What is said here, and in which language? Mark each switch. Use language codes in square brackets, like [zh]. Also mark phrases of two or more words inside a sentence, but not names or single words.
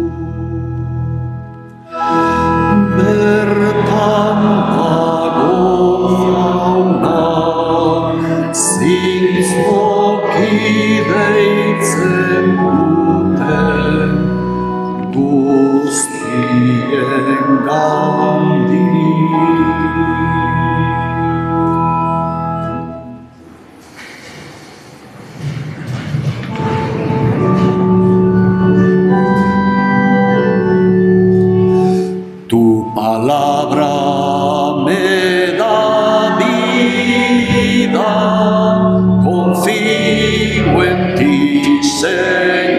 [eu] Bertan dago jauna, zintzoki deitzen duten guztien gandik. [es] Tu palabra me da vida, confío en ti, Señor.